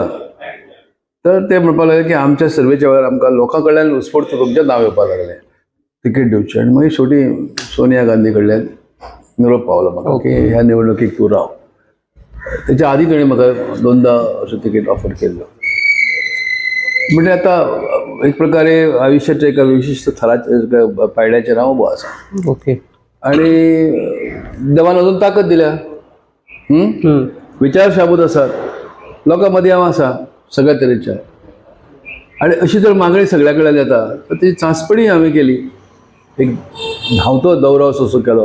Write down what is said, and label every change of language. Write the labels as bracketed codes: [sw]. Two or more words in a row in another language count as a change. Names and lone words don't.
[kok] तर ते म्हणपाक लागले की आमच्या सर्वेच्या वेळार आमकां लोकां कडल्यान उत्स्फूर्त तुमचें नांव येवपाक लागलें तिकेट दिवची. आनी मागीर शेवटी सोनिया गांधी कडल्यान निरोप पावलो म्हाका की ह्या निवडणुकीक तूं राव. तेच्या आदी ताणें म्हाका 2दा अशें तिकेट ऑफर केल्लो. म्हणजे आता एक प्रकारे आयुष्याच्या एका विशिष्ट थराच्या पायड्याचेर हांव उबो आसा. ओके. आणि देवान अजून ताकद दिल्या. विचार शाबूत आसात, लोकां मदीं हांव आसा सगळ्या तरेच्या. आणि अशी जर मागणी सगळ्या कडल्यान येता, तर ती चांचपणी हांवें केली. एक धांवतो दौरो असो केलो.